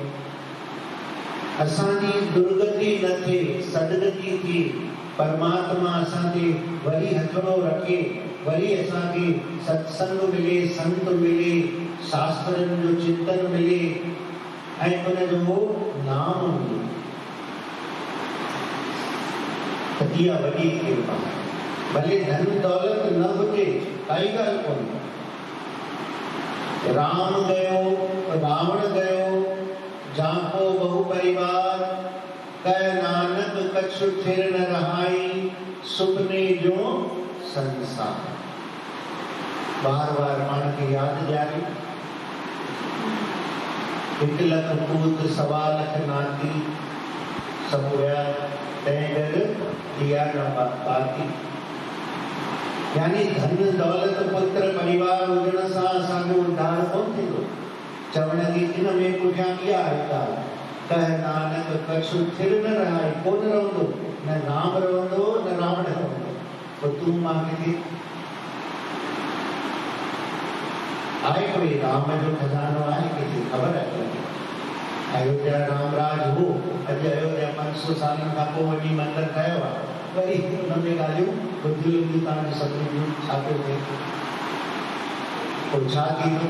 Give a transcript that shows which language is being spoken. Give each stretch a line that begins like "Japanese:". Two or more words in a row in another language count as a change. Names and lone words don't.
Sindhi: असांजी दुर्गति न थिए, सदगति थिए, परमात्मा असांखे वरी हथड़ो रखे, वरी असांखे सत्संग मिले, संत मिले, शास्त्रनि जो चिंतन मिले ऐं उनजो नाम मिले, त इहा वॾी कृपा आहे। भले धन दौलत न हुजे, काई ॻाल्हि कोन्हे।
Braj: राम गयो, रावण गयो, जाको बहु परिवार, कह नानक कछु थिर न रहाई, सुपने जो संसार।
Sindhi: बार बार पाण खे यादि ॾियारी। 1 लख पूत, 1.25 लख नाती, सभु हुया, तंहिं करे
Hindi: दिया न बाती।
Sindhi: यानी धन दौलत पुत्र परिवार हुजण सां असांजो उद्धार कोन थींदो। चवण जी इन में पुठियां इहा आहे ॻाल्हि,
Braj: कह नानक कछु थिर न रहाई,
Sindhi: कोन रहंदो, न राम रहंदो न रावण रहंदो। पोइ तूं मां किथे आहे? कोई राम जो खजानो आहे किथे? ख़बर आहे? अयोध्या रामराज हो, अॼु अयोध्या 500 सालनि खां पोइ वॾी मंदिर ठहियो आहे, वरी हुन में ॻाल्हियूं ॿुधियूं ईंदियूं तव्हांजे सभिनी जूं, छा पियो थिए, पोइ छा थींदो?